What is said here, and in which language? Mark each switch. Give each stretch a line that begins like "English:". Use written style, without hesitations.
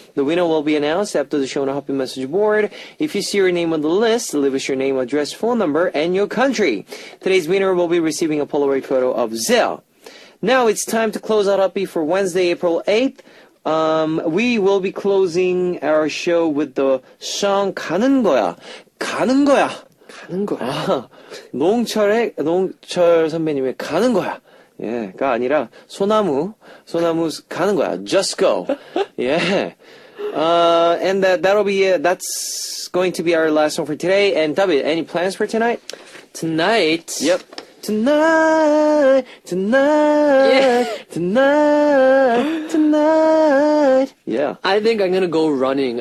English: The winner will be announced after the show on a happy message board. If you see your name on the list, leave us your name, address, phone number, and your country. Today's winner will be receiving a Polaroid photo of Zell. Now it's time to close out Happy for Wednesday, April 8th. We will be closing our show with the song 가는 거야.
Korean: 가는 거야. 가는 거야. 농철 선배님의 가는 거야. 예, 가 아니라 소나무 가는 거야.
English: Just go. Yeah. And that'll be it. That's going to be our last one for today. And David, any plans for tonight? Tonight. Yep. Tonight. Yeah. Tonight. Yeah. I think I'm gonna go running.